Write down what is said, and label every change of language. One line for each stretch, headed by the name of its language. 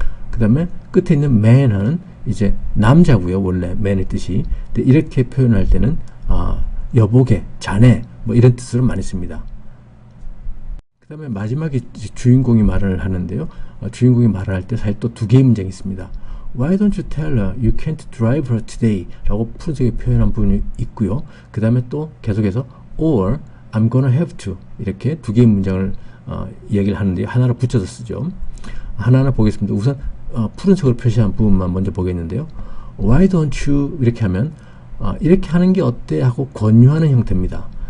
Korean: 그 다음에 끝에 있는 man은 이제 남자고요. 원래 man의 뜻이. 근데 이렇게 표현할 때는 여보게, 자네 뭐 이런 뜻으로 많이 씁니다. 그 다음에 마지막에 주인공이 말을 하는데요. 주인공이 말을 할 때 사실 또 두 개의 문장이 있습니다.
English: Why don't you tell her you can't drive her today?
Korean: 라고 푸른색에 표현한 부분이 있고요. 그 다음에 또 계속해서 or I'm gonna have to 이렇게 두 개의 문장을 이야기를 하는데 하나로 붙여서 쓰죠. 하나하나 보겠습니다. 우선 푸른색으로 표시한 부분만 먼저 보겠는데요. Why don't you 이렇게 하면 이렇게 하는 게 어때 하고 권유하는 형태입니다.